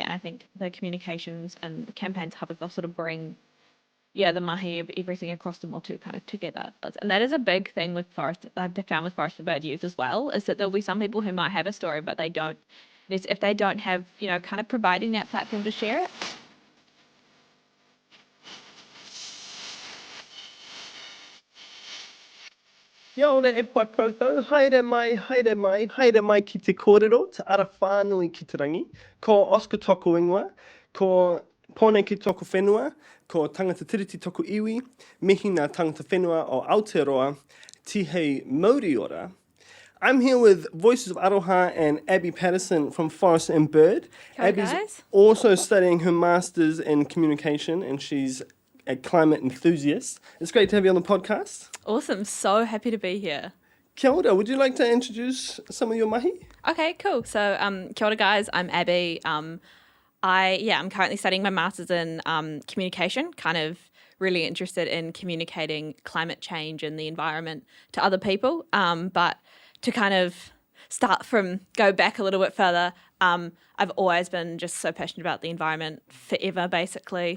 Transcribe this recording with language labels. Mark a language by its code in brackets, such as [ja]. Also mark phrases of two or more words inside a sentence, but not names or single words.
[en] And I think the communications and the campaigns hub they'll sort of bring the mahi of everything across the motu kind of together. And that is a big thing with forest. I've found with forest and bird youth as well, is that there'll be some people who might have a story, but they don't. If they don't have, kind of providing that platform to share it. [mi] Ia ora e pai koutou, haere mai ki te kōrero, te ara whānui ki te rangi, ko Oscar toko ingoa, ko Pone ki toko whenua, ko tangata tiriti toko iwi, mihi ngā tangata whenua o Aotearoa, Tihei Mauri ora. [en] I'm here with Voices of Aroha and Abby Patterson from Forest and Bird. Hello, Abby's guys. also studying her Masters in Communication, and she's a climate enthusiast. It's great to have you on the podcast. Awesome. So happy to be here. [mi] Kia ora, [en] would you like to introduce some of your mahi? Okay, cool. So, [mi] kia ora, [en] guys. I'm Abby. I'm currently studying my Masters in Communication, kind of really interested in communicating climate change and the environment to other people. But to kind of go back a little bit further, I've always been just so passionate about the environment forever, basically.